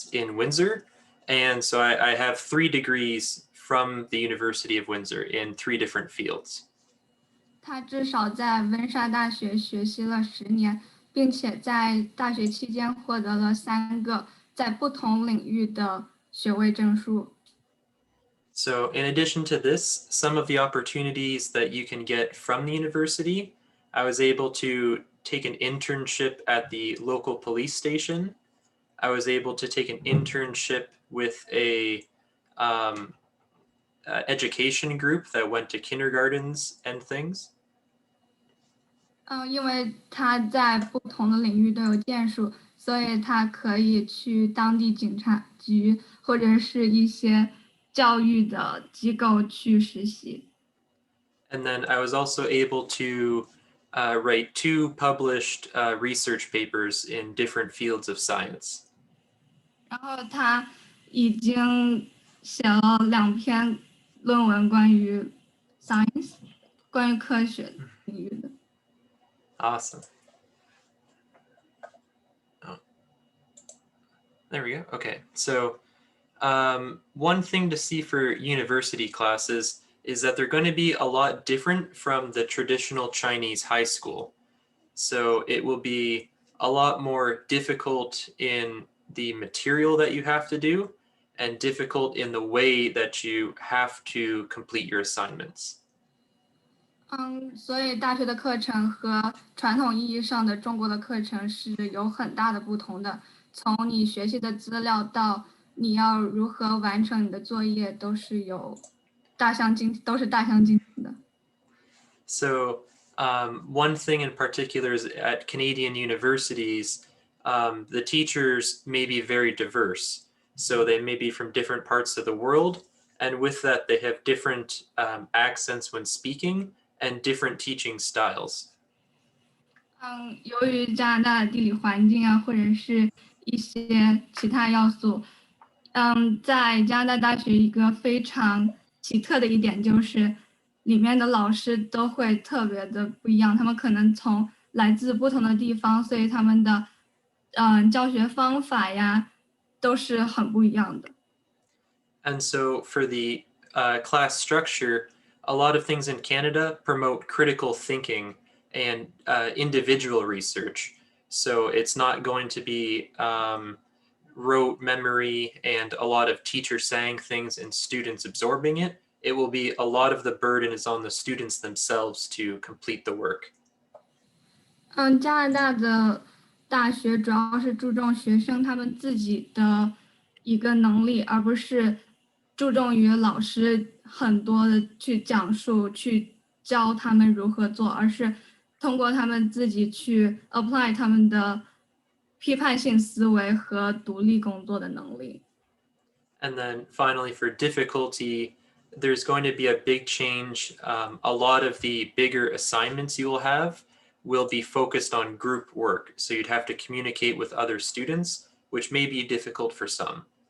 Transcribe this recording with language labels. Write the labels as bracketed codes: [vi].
[en] in Windsor, and so I have 3 degrees from the University of Windsor in 3 different fields. [zh] 他至少在温莎大学学习了10年，并且在大学期间获得了3个在不同领域的学位证书。 [en] So in addition to this, some of the opportunities that you can get from the university, I was able to take an internship at the local police station. I was able to take an internship with a education group that went to kindergartens and things. [zh] 因为他在不同的领域都有建树，所以他可以去当地警察局或者是一些教育的机构去实习。 [en] And then I was also able to write 2 published research papers in different fields of science. [zh] 然后他已经写了2篇论文关于 science， 关于科学领域的。 [en] Awesome. Oh. There we go. Okay, so one thing to see for university classes is that they're going to be a lot different from the traditional Chinese high school. So it will be a lot more difficult in the material that you have to do and difficult in the way that you have to complete your assignments. [zh] 所以大学的课程和传统意义上的中国的课程是有很大的不同的。从你学习的资料到你要如何完成你的作业，都是大相径庭的。 [en] So one thing in particular is at Canadian universities, the teachers may be very diverse. So they may be from different parts of the world. And with that, they have different accents when speaking and different teaching styles. [zh] 由于加拿大的地理环境啊，或者是一些其他要素，在加拿大大学一个非常奇特的一点就是，里面的老师都会特别的不一样，他们可能来自不同的地方，所以他们的教学方法呀都是很不一样的。 [en] And so for the class structure, a lot of things in Canada promote critical thinking and individual research. So it's not going to be rote memory and a lot of teachers saying things and students absorbing it. It will be a lot of the burden is on the students themselves to complete the work. [zh] 加拿大的大学主要是注重学生他们自己的一个能力，而不是注重于老师很多的去讲述、去教他们如何做，而是通过他们自己去 apply 他们的批判性思维和独立工作的能力。 [en] And then finally, for difficulty, there's going to be a big change. A lot of the bigger assignments you will have will be focused on group work. So you'd have to communicate with other students, which may be difficult for some.